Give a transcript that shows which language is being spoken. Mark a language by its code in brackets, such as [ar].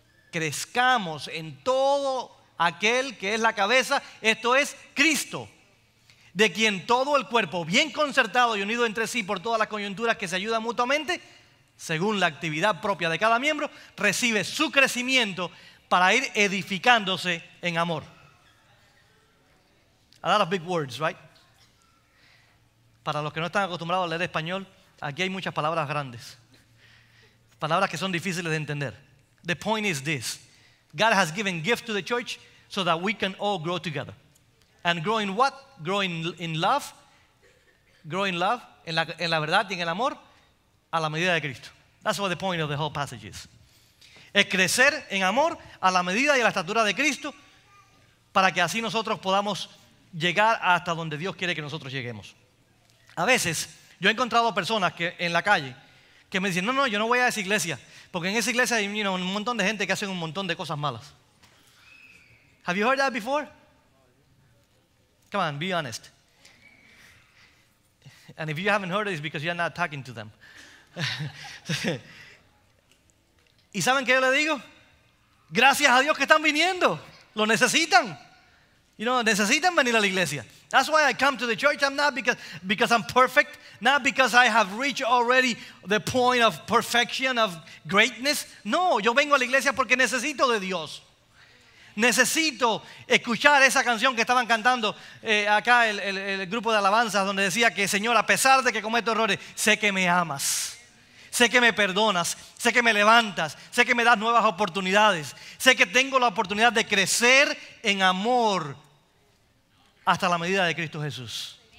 [es] crezcamos en todo aquel que es la cabeza, esto es Cristo, de quien todo el cuerpo, bien concertado y unido entre sí por todas las coyunturas que se ayudan mutuamente, según la actividad propia de cada miembro, recibe su crecimiento para ir edificándose en amor. [en] A lot of big words, right? [es] Para los que no están acostumbrados a leer español, aquí hay muchas palabras grandes. Palabras que son difíciles de entender. [en] The point is this. God has given gift to the church so that we can all grow together. And grow in what? Grow in love. Grow in love, [es] en la verdad y en el amor, a la medida de Cristo. [en] That's what the point of the whole passage is. [es] Es crecer en amor a la medida y a la estatura de Cristo para que así nosotros podamos llegar hasta donde Dios quiere que nosotros lleguemos. A veces yo he encontrado personas que en la calle que me dicen, no, yo no voy a esa iglesia porque en esa iglesia hay un montón de gente que hacen un montón de cosas malas. [en] Have you heard that before? Come on, be honest. And if you haven't heard it, it's because you're not talking to them. [es] ¿Y saben qué yo le digo? Gracias a Dios que están viniendo. Lo necesitan. Necesitan venir a la iglesia. [en] That's why I come to the church. I'm not because I'm perfect. Not because I have reached already the point of perfection, of greatness. [es] No, yo vengo a la iglesia porque necesito de Dios. Necesito escuchar esa canción que estaban cantando acá el grupo de alabanzas, donde decía que, Señor, a pesar de que cometo errores, sé que me amas. Sé que me perdonas, sé que me levantas, sé que me das nuevas oportunidades, sé que tengo la oportunidad de crecer en amor hasta la medida de Cristo Jesús.